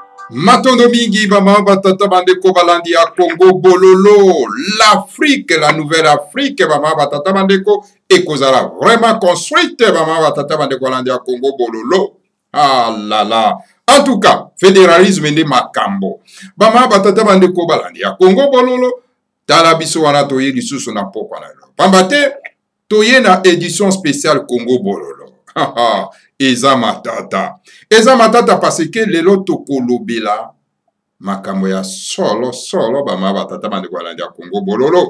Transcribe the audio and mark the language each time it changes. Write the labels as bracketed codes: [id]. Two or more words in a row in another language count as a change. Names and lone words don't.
[ln] Matondo mingi bama batata bandeko balandi ya Congo bololo, [fr] l'Afrique, la nouvelle Afrique [ln] bama batata bandeko ekozala [fr] vraiment construite [ln] bama batata bandeko balandi ya Congo bololo. [fr] Ah là là. En tout cas, fédéralisme [ln] ndi makambo. Bama batata bandeko balandi ya Congo bololo, tala biso wana toye lisusu na pokwa na lo. Pambate toye na [fr] édition spéciale [ln] Congo bololo. Eza matata. Eza matata [fr] parce que [ln] lelo tokolobela makambo ya solo bama batata bandeko balandi ya Congo bololo.